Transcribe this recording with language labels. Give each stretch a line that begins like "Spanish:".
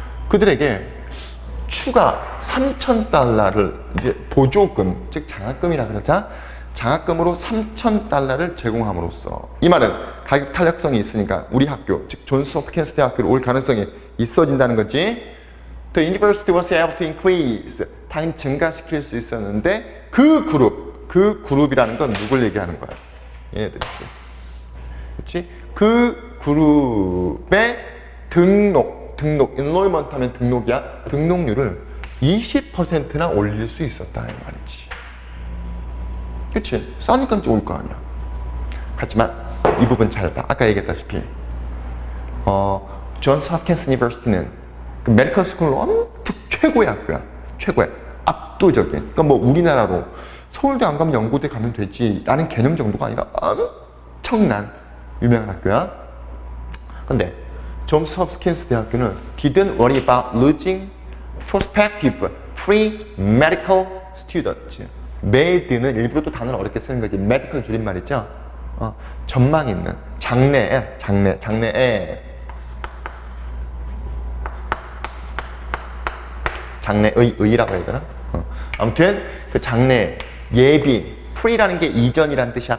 Korean: 그들에게 추가 3,000달러를 이제 보조금, 즉 장학금이라 그러자. 장학금으로 3,000달러를 제공함으로써, 이 말은 가격 탄력성이 있으니까 우리 학교, 즉 존스 홉킨스 대학교로 올 가능성이 있어진다는 거지.
English: The university was able to increase.
Korean: 당연히 증가시킬 수 있었는데 그 그룹이라는 건 누굴 얘기하는 거야? 얘네들이지. 그렇지? 그 그룹의 등록, enrollment 하면 등록이야. 등록률을 20%나 올릴 수 있었다 이 말이지. 그치? 싸니까 이제 올 거 아니야. 하지만 이 부분 잘 봐. 아까 얘기했다시피 존스 홉킨스 유니버시티는 그 메디컬 스쿨로 엄청 최고의 학교야. 최고의 압도적인. 그러니까 뭐 우리나라로 서울대 안 가면 연고대 가면 되지 라는 개념 정도가 아니라 엄청난 유명한 학교야. 근데 존스 홉킨스 대학교는
English: didn't worry about losing prospective free medical students.
Korean: med는 일부러 또 단어를 어렵게 쓰는 거지. medical 줄임말이죠. 전망 있는 장래에 장래의라고 해야 되나? 아무튼 그 장래 예비 free라는 게 이전이라는 뜻이야.